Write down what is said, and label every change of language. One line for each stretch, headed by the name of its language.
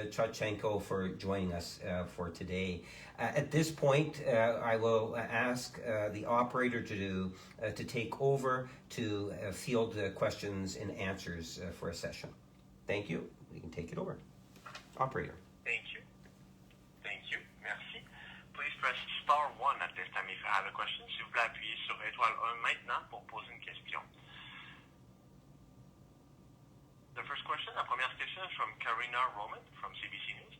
English: Shevchenko, for joining us for today. At this point, I will ask the operator to take over to field questions and answers for a session. Thank you. We can take it over. Operator. Thank you. Thank you.
French: Merci.
English: Please press star 1 at this time if you have a question.
French: S'il vous plaît, appuyez sur étoile 1 maintenant pour poser une question.
English: The first question,
French: la première question
English: question is from Karina Roman from CBC News.